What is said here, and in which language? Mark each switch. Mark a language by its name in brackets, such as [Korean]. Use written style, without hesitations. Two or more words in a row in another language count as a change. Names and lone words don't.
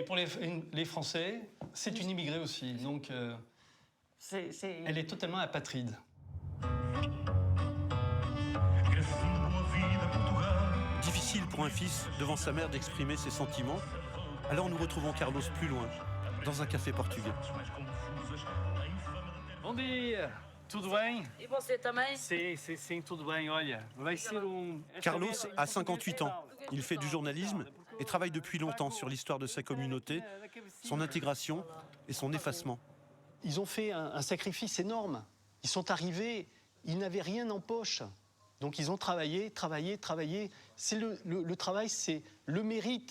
[French] Et pour les Français, c'est une immigrée aussi. Donc, elle est totalement apatride. Difficile pour un fils, devant sa mère, d'exprimer ses sentiments. Alors nous retrouvons Carlos plus loin, dans un café portugais. [Portuguese] Bom dia! Tudo bem? E você também? Sim, tudo bem. Olha, vai ser [French] Carlos a 58 ans. Il fait du journalisme et travaille depuis longtemps sur l'histoire de sa communauté, son intégration et son effacement. Ils ont fait un sacrifice énorme. Ils sont arrivés, ils n'avaient rien en poche. Donc ils ont travaillé. C'est le travail, c'est le mérite.